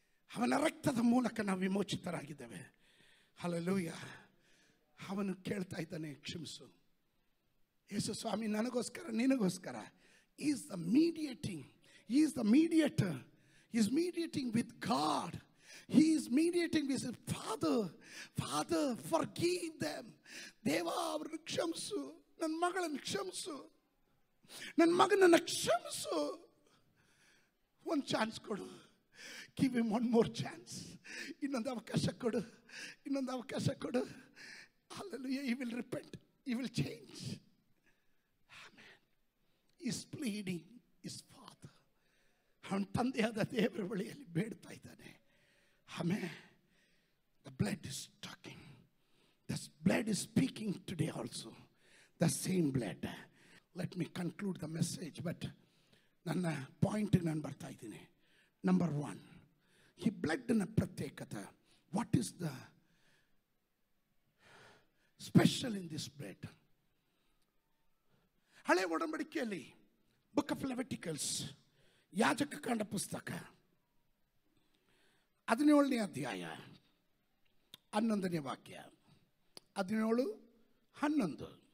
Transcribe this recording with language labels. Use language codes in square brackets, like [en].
[kn] ಅವನ ರಕ್ತದ ಮೂಲಕ ನಾವು ವಿಮೋಚಿತರಾಗಿದ್ದೇವೆ. Hallelujah. ಅವನು ಕೇಳ್ತಾ ಇದ್ದಾನೆ, ಕ್ಷಮಿಸು ಯೇಸು ಸ್ವಾಮಿ, ನನಗೋಸ್ಕರ ನಿನಗೋಸ್ಕರ. [en] He is the mediating. He is the mediator. He is mediating with God. He is mediating with his Father. Father, forgive them. [kn] ದೇವಾ, ಅವರನ್ನು ಕ್ಷಮಿಸು, ನನ್ನ ಮಗಳನ್ನು ಕ್ಷಮಿಸು, ನನ್ನ ಮಗನನ್ನು ಕ್ಷಮಿಸು. ಒಂದು ಚಾನ್ಸ್ ಕೊಡು. [en] Give him one more chance. [kn] ಇನ್ನೊಂದು ಅವಕಾಶ ಕೊಡು, ಇನ್ನೊಂದು ಅವಕಾಶ ಕೊಡು. [en] Hallelujah. He will repent. He will change. Amen. He is pleading his Father. [kn] ಅವನ ತಂದೆಯಾದ ದೇವರ ಬಳಿಯಲ್ಲಿ ಬೇಡ್ತಾ ಇದ್ದಾನೆ. [en] Amen. The blood is talking. The blood is speaking today also. The same blood. Let me conclude the message. [kn] But ನನ್ನ point ನಾನು ಬರ್ತಾ ಇದ್ದೀನಿ. Number 1, ಈ ಬ್ಲಡ್ನ ಪ್ರತ್ಯೇಕತೆ. [en] What is the special in this blood? [kn] ಹಳೆ ಒಡಂಬಡಿಕೆಯಲ್ಲಿ ಬುಕ್ ಆಫ್ ಲೆವಿಟಿಕಲ್ಸ್, ಯಾಜಕ ಕಾಂಡ ಪುಸ್ತಕ 17ನೇ ಅಧ್ಯಾಯ 11ನೇ ವಾಕ್ಯ, 17-11.